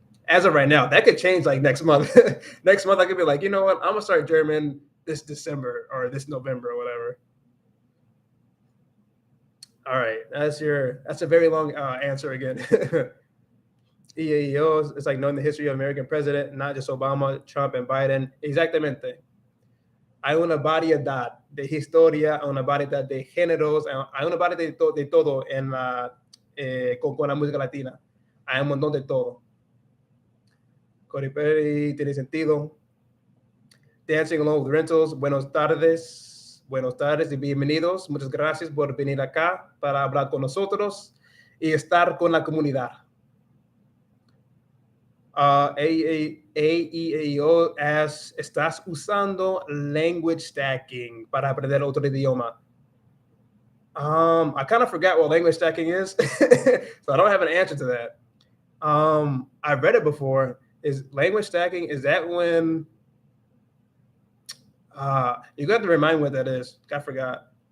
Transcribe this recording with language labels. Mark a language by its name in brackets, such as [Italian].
[English] As of right now, that could change like next month. Next month, I could be like, you know what, I'm gonna start German this December or this November or whatever. All right, that's a very long answer again. EAEO is like knowing the history of American president, not just Obama, Trump, and Biden. [Spanish] Exactamente. Hay una variedad de historia, una variedad de géneros, hay una variedad de todo en con la música latina. Hay un montón de todo. Cody Perry tiene sentido. [English] Dancing Along with Rentals, [Spanish] buenos tardes. Buenos tardes y bienvenidos. Muchas gracias por venir acá para hablar con nosotros y estar con la comunidad. AEAO ¿estás usando language stacking para aprender otro idioma? [English] I kind of forgot what language stacking is, so I don't have an answer to that. I've read it before. Is language stacking, is that when you got to remind me what that is. I forgot.